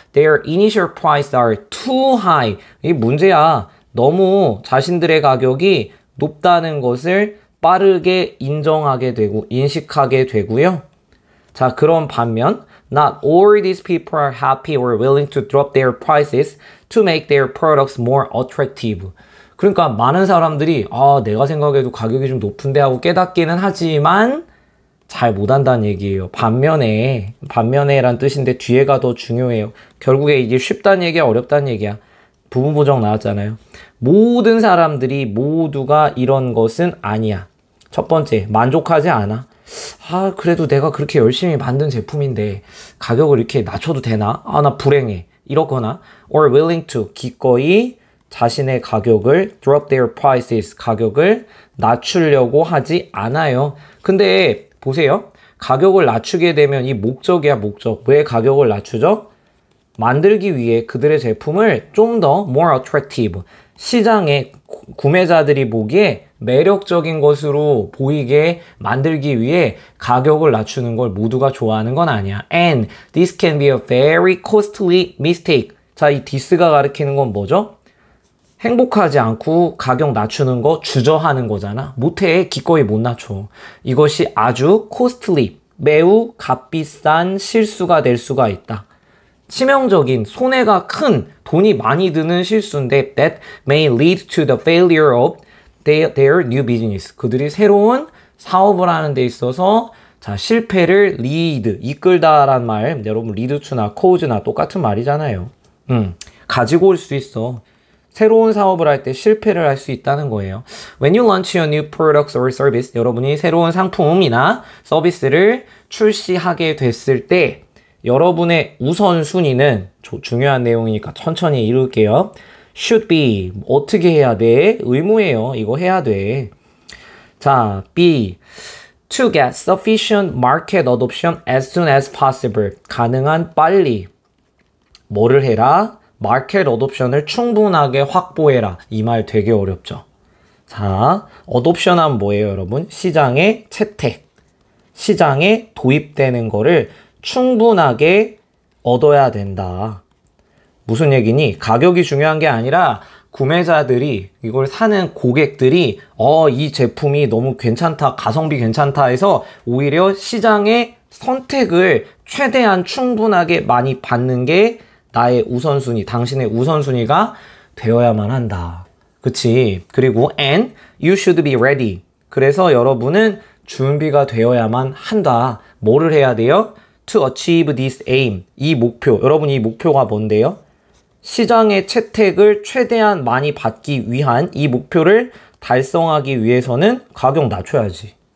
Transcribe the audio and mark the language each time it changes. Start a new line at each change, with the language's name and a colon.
English: Their initial prices are too high.
Korean: 이게 문제야. 너무 자신들의 가격이 높다는 것을 빠르게 인정하게 되고 인식하게 되고요. 자, 그런 반면
English: not all these people are happy or willing to drop their prices to make their products more attractive.
Korean: 그러니까 많은 사람들이 내가 생각해도 가격이 좀 높은데 하고 깨닫기는 하지만 잘 못한다는 얘기예요. 반면에란 뜻인데 뒤에가 더 중요해요. 결국에 이게 쉽다는 얘기야, 어렵다는 얘기야. 부분 부정 나왔잖아요. 모든 사람들이 모두가 이런 것은 아니야. 첫 번째, 만족하지 않아. 그래도 내가 그렇게 열심히 만든 제품인데 가격을 이렇게 낮춰도 되나? 나 불행해. 이러거나
English: or willing to,
Korean: 기꺼이 자신의 가격을
English: drop their prices,
Korean: 가격을 낮추려고 하지 않아요. 근데 보세요. 가격을 낮추게 되면 이 목적이야, 목적. 왜 가격을 낮추죠? 만들기 위해 그들의 제품을 좀 더
English: more attractive,
Korean: 시장에 구매자들이 보기에 매력적인 것으로 보이게 만들기 위해 가격을 낮추는 걸 모두가 좋아하는 건 아니야.
English: And this can be a very costly mistake.
Korean: 자, 이 this가 가리키는 건 뭐죠? 행복하지 않고 가격 낮추는 거 주저하는 거잖아. 못해. 기꺼이 못 낮춰. 이것이 아주 costly, 매우 값비싼 실수가 될 수가 있다. 치명적인, 손해가 큰, 돈이 많이 드는 실수인데
English: that may lead to the failure of their new business.
Korean: 그들이 새로운 사업을 하는 데 있어서 자, 실패를 lead, 이끌다라는 말, 여러분 lead to나 cause나 똑같은 말이잖아요. 가지고 올 수 있어. 새로운 사업을 할 때 실패를 할 수 있다는 거예요.
English: When you launch a new product or service,
Korean: 여러분이 새로운 상품이나 서비스를 출시하게 됐을 때 여러분의 우선순위는 중요한 내용이니까 천천히 읽을게요.
English: Should be,
Korean: 어떻게 해야 돼? 의무예요. 이거 해야 돼.
English: 자, B, to get sufficient market adoption as soon as possible.
Korean: 가능한 빨리. 뭐를 해라? 마켓 어돔션을 충분하게 확보해라. 이 말 되게 어렵죠. 자, 어돔션 하면 뭐예요, 여러분? 시장의 채택. 시장에 도입되는 거를 충분하게 얻어야 된다. 무슨 얘기니? 가격이 중요한 게 아니라 구매자들이, 이걸 사는 고객들이 이 제품이 너무 괜찮다, 가성비 괜찮다 해서 오히려 시장의 선택을 최대한 충분하게 많이 받는 게 나의 우선순위, 당신의 우선순위가 되어야만 한다. 그치? 그리고
English: and you should be ready.
Korean: 그래서 여러분은 준비가 되어야만 한다. 뭐를 해야 돼요?
English: To achieve this aim.
Korean: 이 목표. 여러분 이 목표가 뭔데요? 시장의 채택을 최대한 많이 받기 위한 이 목표를 달성하기 위해서는 가격 낮춰야지.